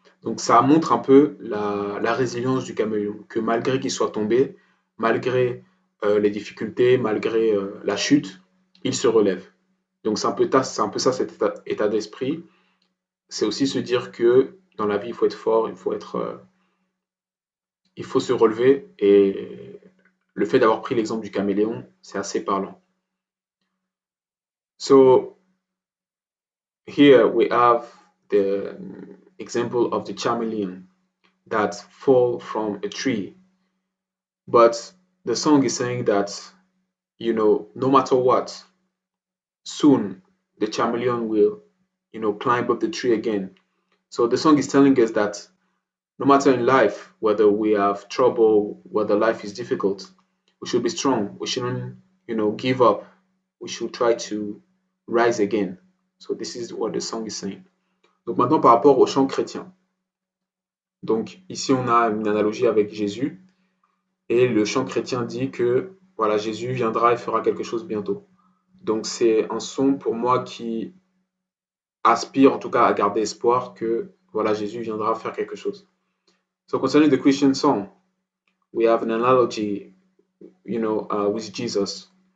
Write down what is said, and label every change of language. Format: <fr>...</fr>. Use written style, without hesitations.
<fr>Donc ça montre un peu la résilience du caméléon, que malgré qu'il soit tombé, malgré les difficultés, malgré la chute, il se relève. Donc c'est un peu ça cet état d'esprit. C'est aussi se dire que dans la vie, il faut être fort, il faut se relever. Et le fait d'avoir pris l'exemple du caméléon, c'est assez parlant.</fr> <en>So here we have the example of the chameleon that fall from a tree. But the song is saying that, no matter what, soon the chameleon will climb up the tree again. So the song is telling us that no matter in life, whether we have trouble, whether life is difficult, we should be strong. We shouldn't, give up. We should try to rise again. So this is what the song is saying.</en> <fr>Donc maintenant par rapport au chant chrétien. Donc ici on a une analogie avec Jésus et le chant chrétien dit que voilà, Jésus viendra et fera quelque chose bientôt. Donc c'est un son pour moi qui aspire en tout cas à garder espoir que voilà, Jésus viendra faire quelque chose.</fr> <en>So concerning the Christian song, we have an analogy, with Jesus.</en>